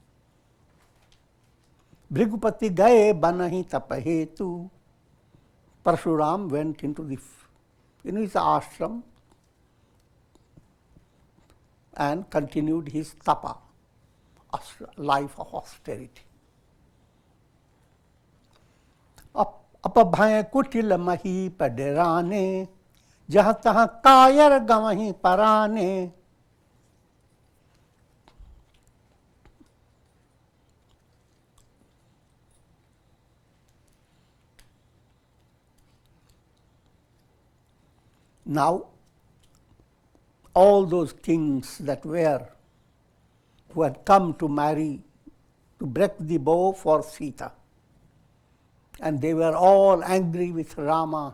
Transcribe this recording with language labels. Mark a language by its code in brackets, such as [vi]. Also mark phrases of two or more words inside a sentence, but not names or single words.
[awa] भृगुपति गए बनहि तपहेतु, [en] Parshuram went into his ashram and continued his tapa, life of austerity. [awa] अपभय कुटिल महि पडेराने, जहाँ तहाँ कायर गवहीं पराने. [en] Now, all those kings who had come to marry, to break the bow for Sita, and they were all angry with Rama.